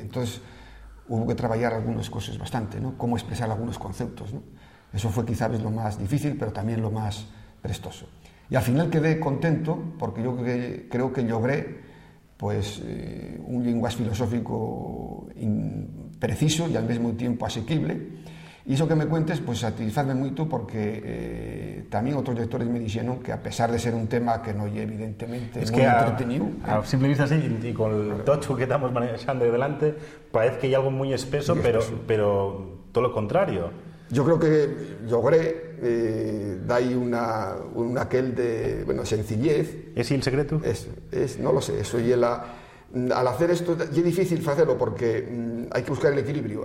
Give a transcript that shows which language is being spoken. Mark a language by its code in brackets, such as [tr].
[es] Entonces, hubo que trabajar algunas cosas bastante, ¿no? Cómo expresar algunos conceptos, ¿no? Eso fue quizás lo más difícil, pero también lo más prestoso. Y al final quedé contento porque yo creo que logré pues, un lenguaje filosófico preciso y al mismo tiempo asequible. [gl] E iso que me cuentes, pues, satisfazme moito porque tamén outros lectores me dixeron que a pesar de ser un tema que non é evidentemente moi entretenido... [es] A simple vista así, y con el tocho que estamos manejando delante, parece que hay algo muy espeso, pero todo lo contrario. Yo creo que logré da ahí una aquel de, bueno, sencillez. ¿Es el secreto? No lo sé, eso y al hacer esto es difícil hacerlo porque hay que buscar el equilibrio.